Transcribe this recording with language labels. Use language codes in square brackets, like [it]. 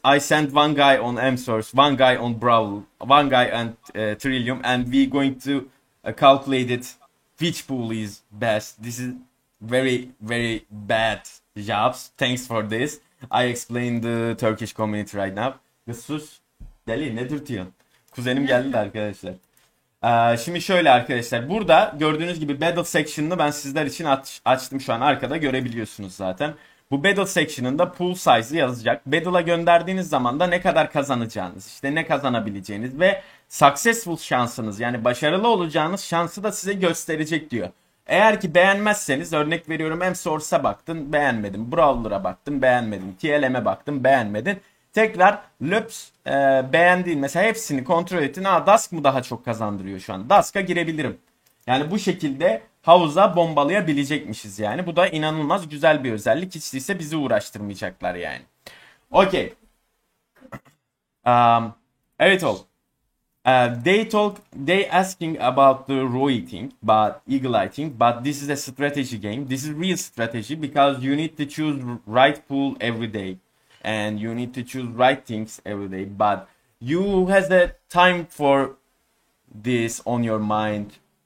[en] I sent one guy on M-Source, one guy on Brawl, one guy on Trillium, and we going to calculate it which pool is best. This is very, very bad jobs. Thanks for this. I explain the Turkish community right now. [tr] Sus. Deli ne dürtüyorsun? Kuzenim geldi de arkadaşlar. Şimdi şöyle arkadaşlar. Burada gördüğünüz gibi Battle Section'ını ben sizler için açtım şu an. Arkada görebiliyorsunuz zaten. Bu Battle Section'ında pool size'ı yazacak. Battle'a gönderdiğiniz zaman da ne kadar kazanacağınız, işte ne kazanabileceğiniz ve successful şansınız, yani başarılı olacağınız şansı da size gösterecek diyor. Eğer ki beğenmezseniz, örnek veriyorum, M-Source'a baktın beğenmedin, Brawler'a baktın beğenmedin, TLM'e baktın beğenmedin. Tekrar löps beğendiğin mesela hepsini kontrol ettin. Dusk mı daha çok kazandırıyor şu an? Dusk'a girebilirim. Yani bu şekilde havuza bombalayabilecekmişiz yani. Bu da inanılmaz güzel bir özellik. Hiç değilse bizi uğraştırmayacaklar yani. [en] Okay. [tr] Evet ol. [en] They asking about the ROI thing, but Eagle Eye thing, but this is a strategy game. This is real strategy because you need to choose right pool every day. And you need to choose right things every day. But you has the time for this on your mind.